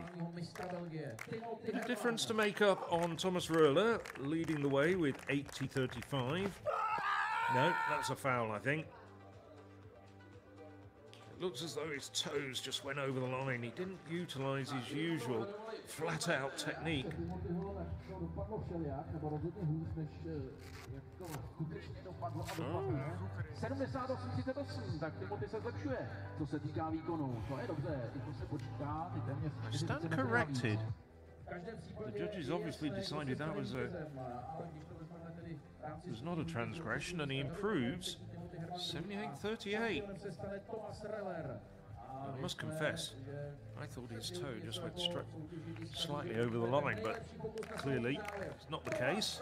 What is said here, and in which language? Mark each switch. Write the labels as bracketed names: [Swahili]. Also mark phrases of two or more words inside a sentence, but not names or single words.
[English] Bit of difference to make up on Thomas Röhler, leading the way with 80.35. No, that's a foul, I think. It looks as though his toes just went over the line. He didn't utilise his usual flat-out technique. [Czech] dopadlo všelijak, nebo rozhodně hůř, než jak to skutečně dopadlo a dopadne. 78,38, tak Timothy se zlepšuje, co se týká výkonu. To je dobře, i to se počítá, ty téměř 40 [English] Stand [Czech] metrů [English] corrected. [Czech] navíc. [English] The judges obviously decided that was not a transgression, and he improves 78.38. I must confess, I thought his toe just went slightly over the line, but clearly it's not the case.